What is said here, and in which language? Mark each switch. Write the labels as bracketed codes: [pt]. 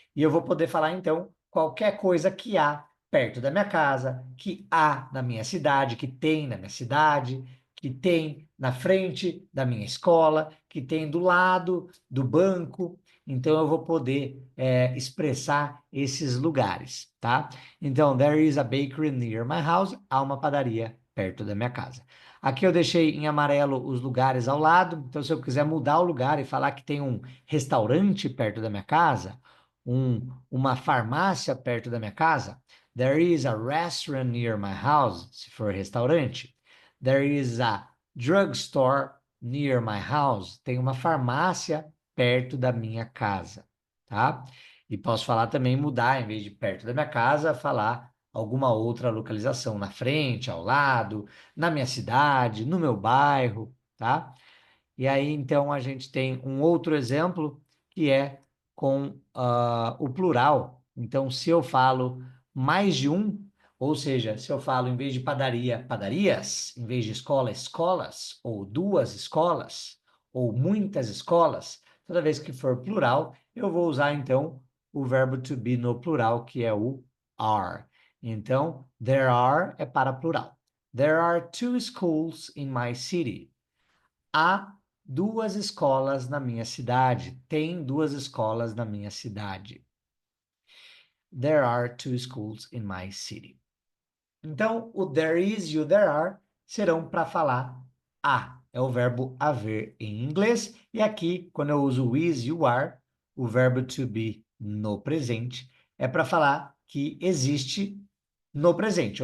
[pt] E eu vou poder falar, então, qualquer coisa que há perto da minha casa, que há na minha cidade, que tem na minha cidade, que tem na frente da minha escola, que tem do lado do banco. Então, eu vou poder expressar esses lugares, tá? Então, [en] there is a bakery near my house. [pt] Há uma padaria perto da minha casa. Aqui eu deixei em amarelo os lugares ao lado. Então, se eu quiser mudar o lugar e falar que tem um restaurante perto da minha casa, uma farmácia perto da minha casa, [en] there is a restaurant near my house, [pt] se for restaurante. [en] There is a drugstore near my house. [pt] Tem uma farmácia perto da minha casa, tá? E posso falar também mudar, em vez de perto da minha casa, falar alguma outra localização na frente, ao lado, na minha cidade, no meu bairro, tá? E aí, então, a gente tem um outro exemplo que é com o plural. Então, se eu falo mais de um, ou seja, se eu falo em vez de padaria, padarias, em vez de escola, escolas, ou duas escolas, ou muitas escolas, toda vez que for plural, eu vou usar então o verbo to be no plural, que é o are. Então, there are é para plural. [en] There are two schools in my city. [pt] Há duas escolas na minha cidade. Tem duas escolas na minha cidade. [en] There are two schools in my city. [pt] Então, o there is e o there are serão para falar há. É o verbo haver em inglês. E aqui, quando eu uso o is e o are, o verbo to be no presente, é para falar que existe no presente.